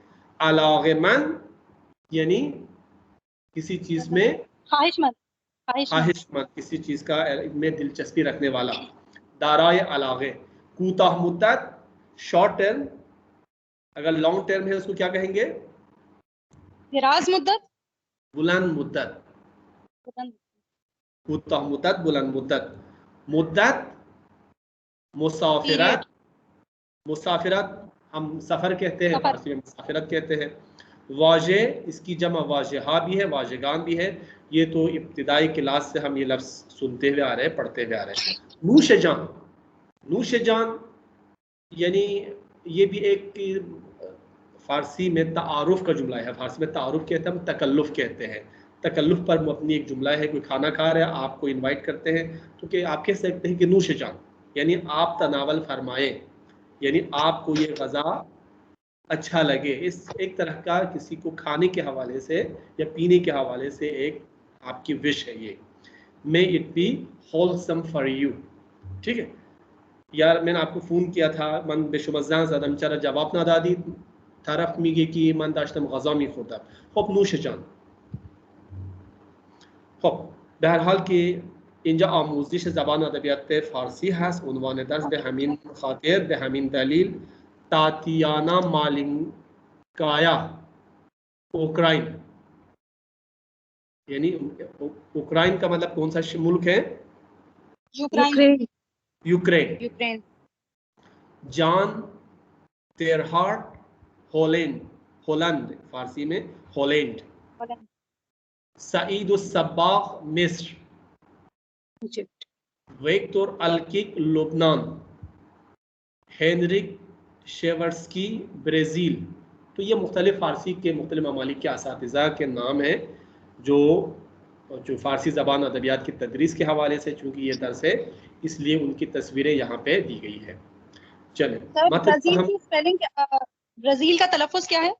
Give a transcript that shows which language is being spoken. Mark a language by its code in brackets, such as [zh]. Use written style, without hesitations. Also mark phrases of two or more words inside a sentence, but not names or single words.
[ur] علاقمند یعنی کسی چیز میں خواہش مند، کسی چیز کا میں دلچسپی رکھنے والا. [fa] دارائے علاقے. کوتاہ مدت، [en] short term. [ur] اگر [en] long term [ur] ہے اس کو کیا کہیں گے؟ [fa] دراز مدت، بلند مدت. کوتاہ مدت، بلند مدت. مدت، مسافرت. [ur] مسافرت ہم سفر کہتے ہیں، فارسی میں مسافرت کہتے ہیں. واجہ، اس کی جمع واجہہ بھی ہے، واجگان بھی ہے. یہ تو ابتدائی کلاس سے ہم یہ لفظ سنتے ہوئے آ رہے ہیں، پڑھتے ہوئے آ رہے ہیں. [fa] نوش جان. نوش جان [ur] یعنی یہ بھی ایک فارسی میں تعارف کا جملہ ہے. فارسی میں تعارف کہتے ہیں، ہم تکلف کہتے ہیں. تکلف پر مبنی ایک جملہ ہے. کوئی کھانا کھا رہا ہے، آپ کو انوائٹ کرتے ہیں تو کہ آپ کہہ سکتے ہیں کہ [fa] نوش جان [ur] یعنی آپ تناول فرمائیں، یعنی آپ کو یہ غذا اچھا لگے. اس ایک طرح کا کسی کو کھانے کے حوالے سے یا پینے کے حوالے سے ایک آپ کی وش ہے یہ. [en] may it be wholesome for you. [ur] ٹھیک ہے یار میں نے آپ کو فون کیا تھا [fa] من به شما زنگ زدم چرا جواب ندادید؟ طرف میگه که من داشتم غذا میخوردم. خب نوش جان. خب به هر حال که اینجا آموزش زبان ادبیات فارسی هست، عنوان درس به همین خاطر، به همین دلیل تاتیانا مالینکایا اوکرائن، [ur] یعنی اوکرائن کا مطلب کون سا ملک ہے؟ یوکرین. یوکرین. جان تیرہارٹ ہولینڈ، فارسی میں ہولینڈ. سعید الصباغ مصر. ویکٹور الکک لبنان. ہینرک شیورسکی برازیل. تو یہ مختلف فارسی کے مختلف ممالک کے اساتذہ کے نام ہیں جو فارسی زبان ادبیات کی تدریس کے حوالے سے، چونکہ یہ درس ہے اس لیے ان کی تصویریں یہاں پہ دی گئی ہے. چلیں برازیل کا تلفظ کیا ہے؟